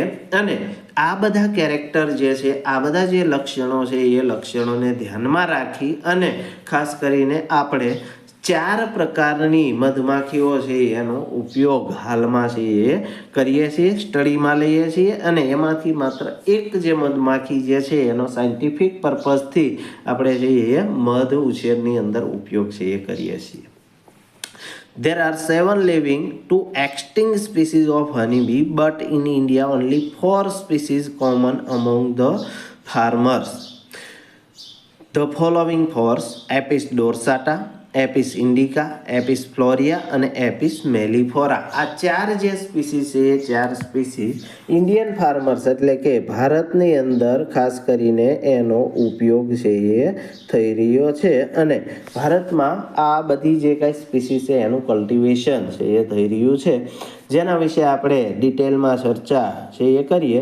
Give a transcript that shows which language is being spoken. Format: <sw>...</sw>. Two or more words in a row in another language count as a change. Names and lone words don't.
<gu>અને આ બધા કેરેક્ટર જે છે, આ બધા જે લક્ષણો છે, એ લક્ષણોને ધ્યાનમાં રાખી અને ખાસ કરીને આપણે 4 પ્રકારની મધમાખીઓ છે એનો ઉપયોગ હાલમાં છે એ કરીએ છીએ, સ્ટડીમાં લઈએ છીએ. અને એમાંથી માત્ર એક જે મધમાખી જે છે એનો</gu> <en>scientific purpose</en> <gu>આપણે જે એ મધ ઉછેરની અંદર ઉપયોગ છે એ કરીએ છીએ.</gu> <en>There are 7 living to extinct species of honeybee, but in India only 4 species common among the farmers. The following 4: Apis dorsata, Apis indica, Apis florea અને Apis mellifera.</en> <gu>આ 4 જે સ્પીસીસ છે, એ 4 સ્પીસીસ</gu> <en>Indian farmers</en> <gu>એટલે કે ભારતની અંદર ખાસ કરીને એનો ઉપયોગ છે એ થઈ રહ્યો છે. અને ભારતમાં આ બધી જે કાંઈ સ્પીસીસ છે એનું કલ્ટિવેશન છે એ થઈ રહ્યું છે, જેના વિશે આપણે ડિટેલમાં ચર્ચા છે એ કરીએ.</gu>